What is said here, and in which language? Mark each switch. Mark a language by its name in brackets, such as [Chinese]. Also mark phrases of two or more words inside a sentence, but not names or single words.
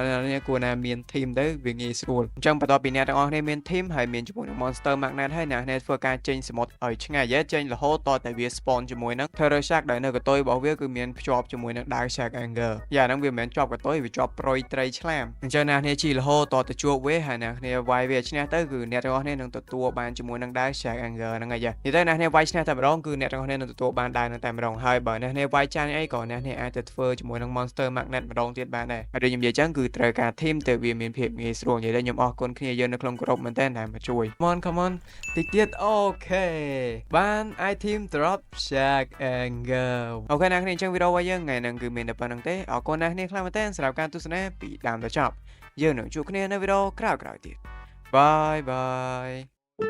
[Khmer] អ្នកគួរណាមាន team ទៅវាងាយស្រួលអញ្ចឹងបន្ទាប់ពីអ្នកទាំងអស់គ្នាមាន team ហើយមានជាមួយនឹង [English] monster magnet [Khmer] ហើយអ្នកធ្វើការចេញសមុទ្រឲ្យឆ្ងាយចេញរហូតតតែវា spawn ជាមួយនឹង Terror Shark ដែលនៅកតុយរបស់វាគឺមានភ្ជាប់ជាមួយនឹងដាវ Shark Anchor យ៉ាហ្នឹងវាមិនមែនជាប់កតុយវាជាប់ប្រុយត្រីឆ្លាមអញ្ចឹងអ្នកគ្នាជីរហូតតទៅជួបវាហើយអ្នកគ្នាវាយវាឈ្នះទៅគឺអ្នកទាំងអស់គ្នានឹងទទួលបានជាមួយនឹងដាវ Shark Anchor ហ្នឹងហើយនិយាយទៅអ្នកគ្នាវាយឈ្នះតែម្ដងគឺអ្នកទាំងអស់គ្នានឹងទទួលបានដាវហ្នឹងតែម្ដងហើយបើអ្នកគ្នាវាយចាញ់អីក៏អ្នកគ្នាអាចទៅធ្វើជាមួយនឹង [English] monster magnet [Khmer] ម្ដងទៀតបានដែរហើយដូចខ្ញុំនិយាយ ចឹងគឺត្រូវការ team ទៅវាមានភាពងាយស្រួលនិយាយទៅខ្ញុំអរគុណគ្នាយើងនៅក្នុងក្រុមមែនតើដែលមកជួយ [English] come on [Khmer] តិចទៀតអូខេបាន [English] item drop [Khmer] Shark Angle អូខេអ្នកគ្នាអញ្ចឹងវីដេអូរបស់យើងថ្ងៃហ្នឹងគឺមានតែប៉ុណ្្នឹងទេអរគុណអ្នកគ្នាខ្លាំងមែនតើសម្រាប់ការទស្សនាពីដើមដល់ចប់យើងនឹងជួបគ្នានៅវីដេអូក្រោយៗទៀតបាយបាយ